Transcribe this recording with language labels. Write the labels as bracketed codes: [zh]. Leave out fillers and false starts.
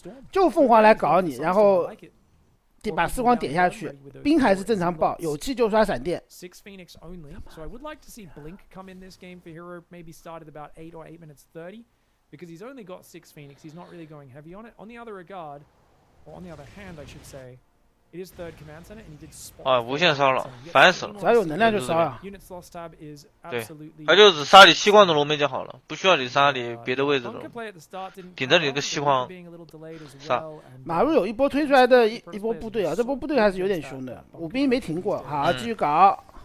[zh] 就凤凰来搞你，然后。把4矿点下去，兵还是正常爆，有气就刷闪电。 [en] 6 Phoenix only, so I would like to see Blink come in this game for Hero. Maybe start at about 8 or 8 minutes 30, because he's only got 6 Phoenix. He's not really going heavy on it. On the other regard, or on the other hand, I should say, it is third command center, and he did spot. [zh] 啊，无限烧了，烦死了！只要有能量就烧啊。对，他就只杀你7矿的龙门就好了，不需要你杀你别的位置的，顶着你那个7矿杀。马路有一波推出来的一波部队啊，这波部队还是有点凶的，武兵没停过，好，继续搞。